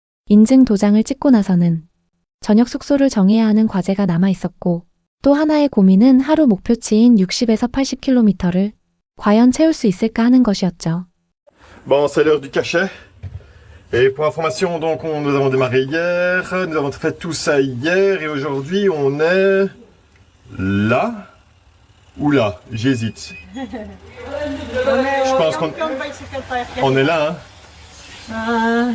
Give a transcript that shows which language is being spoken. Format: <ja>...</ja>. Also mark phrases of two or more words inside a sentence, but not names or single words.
<ko>인증 도장을 찍고 나서는 저녁 숙소를 정해야 하는 과제가 남아 있었고 또 하나의 고민은 하루 목표치인 60에서 80km를 과연 채울 수 있을까 하는 것이었죠.</ko> <fr>Bon, c'est l'heure du cachet. Et pour information, donc, nous avons démarré hier, nous avons fait tout ça hier, et aujourd'hui, on est là ou là. J'hésite. Je pense qu'on est là, hein.</fr>